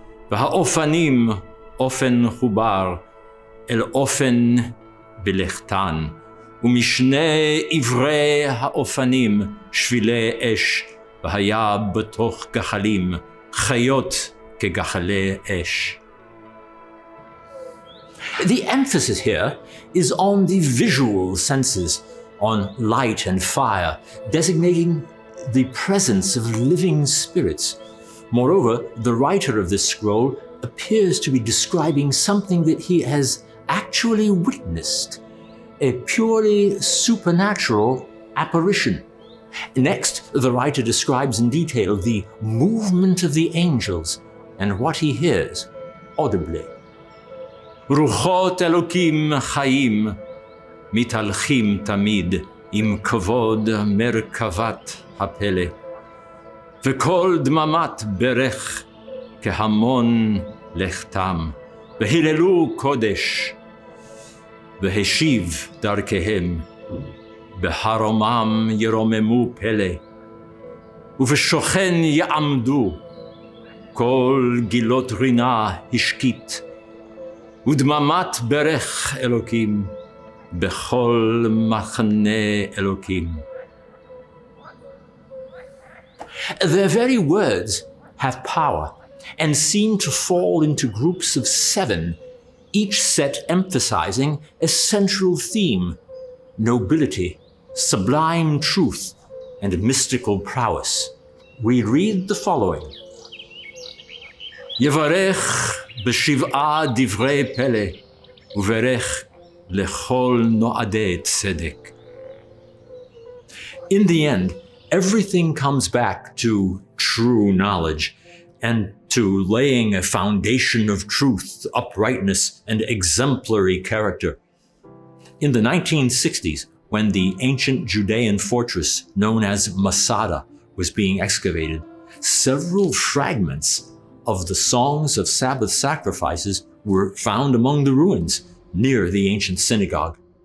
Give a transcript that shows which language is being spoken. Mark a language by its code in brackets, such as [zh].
[he] והאופנים אופן חובר אל אופן בלכתן, ומשני עברי האופנים שבילי אש, והיה בתוך גחלים חיות כגחלי אש. [en] The emphasis here is on the visual senses, on light and fire, designating the presence of living spirits. Moreover, the writer of this scroll appears to be describing something that he has actually witnessed, a purely supernatural apparition. Next, the writer describes in detail the movement of the angels and what he hears audibly. [he] רוחות אלוקים חיים, מתהלכים תמיד עם כבוד מרכבת הפלא, וכל דממת ברך כהמון לכתם, והיללו קודש, והשיב דרכיהם, בהרומם ירוממו פלא, ובשוכן יעמדו, כל גילות רינה השקיט, ודממת ברך אלוקים, בכל מחנה אלוקים. [en] Their very words have power and seem to fall into groups of 7, each set emphasizing a central theme: nobility, sublime truth, and mystical prowess. We read the following. [he] יברך בשבעה דברי פלא, וברך לכל נועדי צדק. [en] In the end, everything comes back to true knowledge and to laying a foundation of truth, uprightness, and exemplary character. In the 1960s, when the ancient Judean fortress known as Masada was being excavated, several fragments of the songs of Sabbath sacrifices were found among the ruins near the ancient synagogue.